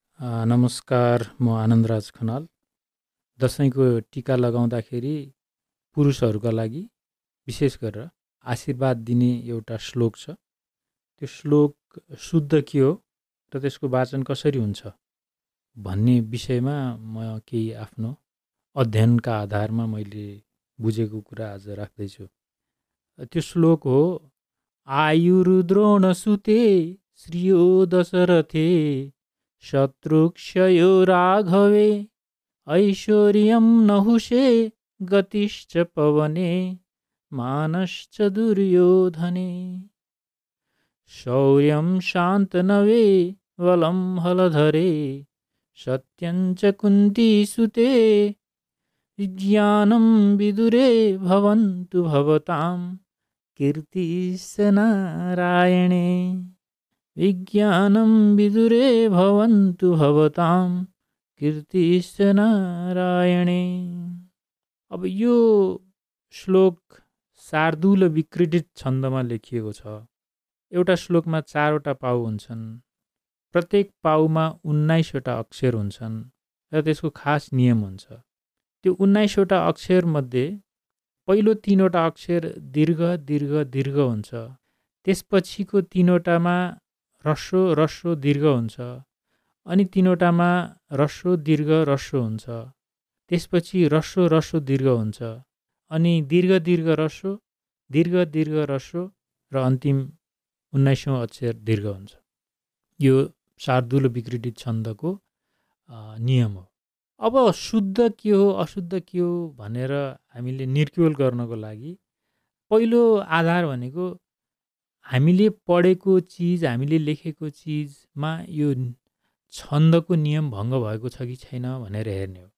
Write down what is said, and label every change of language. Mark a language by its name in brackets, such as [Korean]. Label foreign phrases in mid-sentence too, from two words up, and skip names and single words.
[Nepali] नमस्कार, म आनन्दराज खनाल। दसैँको टिका लगाउँदाखेरि पुरुषहरूका लागि विशेष गरेर आशीर्वाद दिने एउटा श्लोक छ। त्यो श्लोक शुद्ध के हो र त्यसको वाचन कसरी हुन्छ भन्ने विषयमा म केही आफ्नो अध्ययनका आधारमा मैले बुझेको कुरा आज राख्दैछु। त्यो श्लोक हो, [Sanskrit] आयुर्द्रोण सुते श्रियो दशरथे शत्रुक्षयो राघवे ऐश्वर्यं नहुषे गतिश्च पवने मानश्च दुर्योधने शौर्यं शान्तनवे बलं हलधरे सत्यं च कुन्तीसुते विज्ञानं विदुरे भवन्तु भवतां कीर्तिश्च नारायणे विज्ञानं विदुरे भवन्तु भवतां कीर्तिश्च नारायणे। [Nepali] अब यो श्लोक शार्दूल विक्रीडित छन्दमा लेखिएको छ। एउटा श्लोकमा 4वटा पाउ हुन्छन्। प्रत्येक पाउमा 19वटा अक्षर हुन्छन् र त्यसको खास नियम हुन्छ। त्यो 19वटा अक्षरमध्ये पहिलो 3वटा अक्षर दीर्घ दीर्घ दीर्घ हुन्छ। त्यसपछिको 3वटामा ह्रस्व ह्रस्व दीर्घ हुन्छ। अनि 3वटामा ह्रस्व दीर्घ ह्रस्व हुन्छ। त्यसपछि ह्रस्व ह्रस्व दीर्घ हुन्छ। अनि दीर्घ दीर्घ ह्रस्व दीर्घ दीर्घ ह्रस्व र अन्तिम 19औं अक्षर दीर्घ हुन्छ। यो शार्दूल विक्रीडित छन्दको नियम हो। अब शुद्ध के हो अशुद्ध के हो भनेर हामीले निर्क्युल गर्नको लागि पहिलो आधार भनेको हामीले पढेको चिज, हामीले लेखेको चिजमा यो छन्दको नियम भङ्ग भएको छ कि छैन भनेर हेर्ने हो।